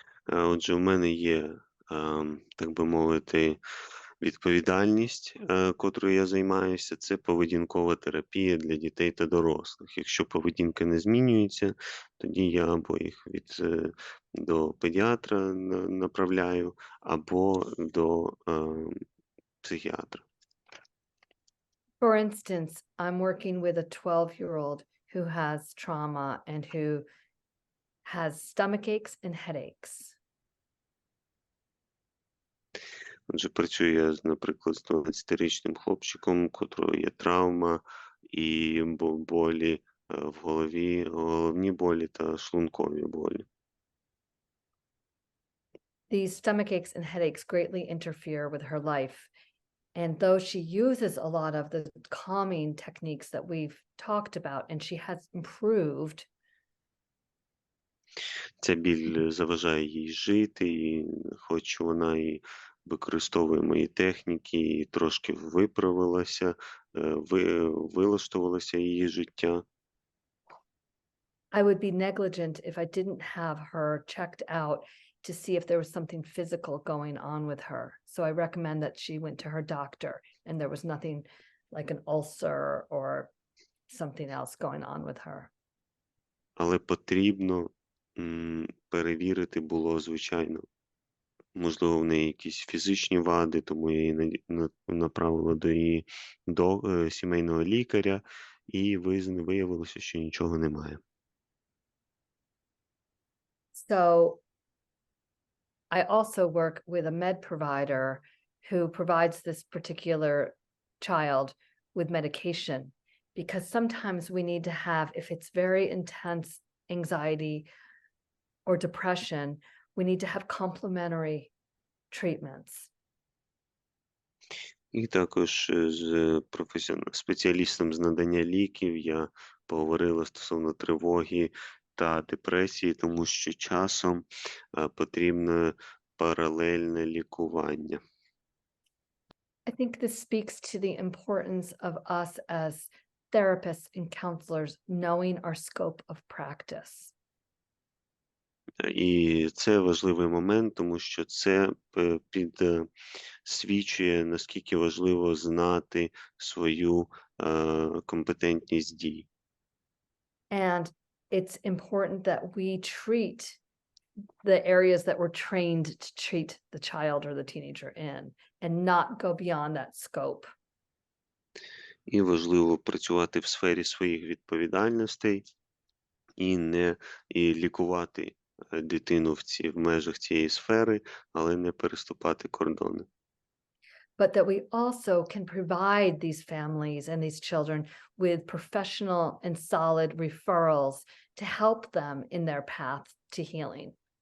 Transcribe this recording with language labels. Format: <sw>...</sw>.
<uk>Отже, у мене є, так би мовити, відповідальність, котрою я займаюся, це поведінкова терапія для дітей та дорослих. Якщо поведінка не змінюється, тоді я або їх до педіатра направляю, або до психіатра.</uk> <en>For instance, I'm working with a 12-year-old who has trauma and who has stomach aches and headaches.</en> <uk>Отже, працюю я, наприклад, з 12-річним хлопчиком, у котрого є травма і болі в голові, головні болі та шлункові болі.</uk> <en>These stomach aches and headaches greatly interfere with her life. And though she uses a lot of the calming techniques that we've talked about, and she has improved.</en> <uk>Ця біль заважає їй жити, і хоч вона і використовує мої техніки, і трошки виправилася, вилаштувалося її життя.</uk> <en>I would be negligent if I didn't have her checked out to see if there was something physical going on with her. So I recommend that she went to her doctor and there was nothing like an ulcer or something else going on with her.</en> <uk>Але потрібно перевірити було, звичайно, Можливо, в неї якісь фізичні вади, тому я її направила до її сімейного лікаря, і виявилося, що нічого немає.</uk> <en>So I also work with a med provider who provides this particular child with medication, because sometimes we need to have, if it's very intense anxiety or depression, we need to have complementary treatments.</en> <uk>І також з спеціалістом з надання ліків я поговорила стосовно тривоги та депресії, тому що часом потрібне паралельне лікування.</uk> <en>I think this speaks to the importance of us as therapists and counselors knowing our scope of practice.</en> <uk>І це важливий момент, тому що це підсвічує, наскільки важливо знати свою компетентність дій.</uk> <en>And it's important that we treat the areas that we're trained to treat the child or the teenager in, and not go beyond that scope.</en> <uk>І важливо працювати в сфері своїх відповідальностей і лікувати дитину в межах цієї сфери, але не переступати кордони.</uk> <en>But that we also can provide these families and these children with professional and solid referrals to help them in their path to healing.</en>